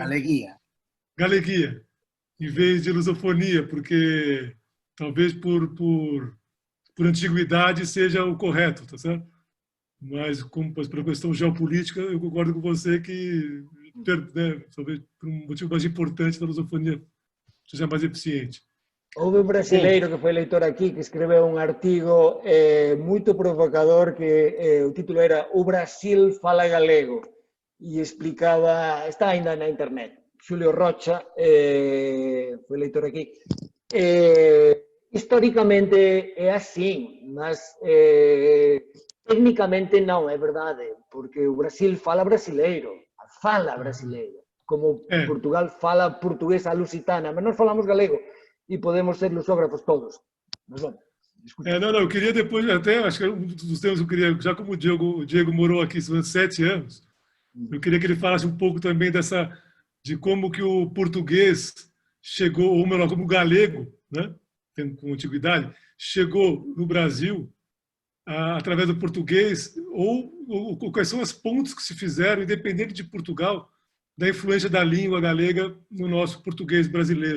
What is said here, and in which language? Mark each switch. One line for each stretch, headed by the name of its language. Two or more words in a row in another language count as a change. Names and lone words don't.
Portuguese: Galeguia, em vez de lusofonia, porque talvez por antiguidade seja o correto, tá certo? Mas como por questão geopolítica, eu concordo com você que, né, talvez por um motivo mais importante da lusofonia seja mais eficiente.
Galician: Houve un brasileiro que foi leitor aquí que escreveu un artigo moito provocador que o título era O Brasil fala galego e explicaba, está ainda na internet, Xulio Rocha, foi leitor aquí. Históricamente é así, mas técnicamente non é verdade, porque o Brasil fala brasileiro, como Portugal fala portugués a lusitana, mas nós falamos galego e podemos ser lusógrafos todos. Mas, bom,
Portuguese: não, eu queria depois, até, acho que um dos temas que eu queria, já como o Diego morou aqui 7 anos, eu queria que ele falasse um pouco também de como que o português chegou, ou melhor, como o galego, né, com antiguidade, chegou no Brasil através do português, ou quais são as pontes que se fizeram, independente de Portugal, da influência da língua galega no nosso português brasileiro.